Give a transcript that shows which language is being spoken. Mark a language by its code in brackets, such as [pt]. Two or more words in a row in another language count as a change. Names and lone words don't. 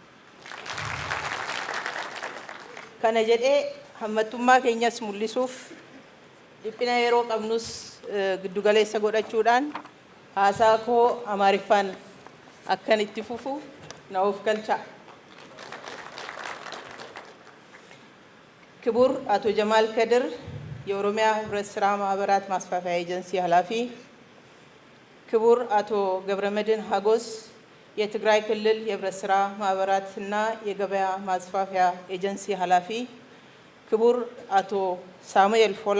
[om] Kana jedhee hammattummaa keenyas mul'isuuf dhiphina yeroo qabnus giddugaleessa godhachuudhaan haasaa koo Amaariffaan akkan itti fufu na of galcha. [am] ክቡር አቶ ጀማል ከድር የኦሮሚያ ህብረት ስራ ማህበራት ማስፋፊያ ኤጀንሲ ኃላፊ፣ ክቡር አቶ ገብረመድህን ሀጎስ የትግራይ ክልል የህብረት ስራ ማህበራትና የገበያ ማስፋፊያ ኤጀንሲ ኃላፊ፣ ክቡር አቶ ሳሙኤል ፎላ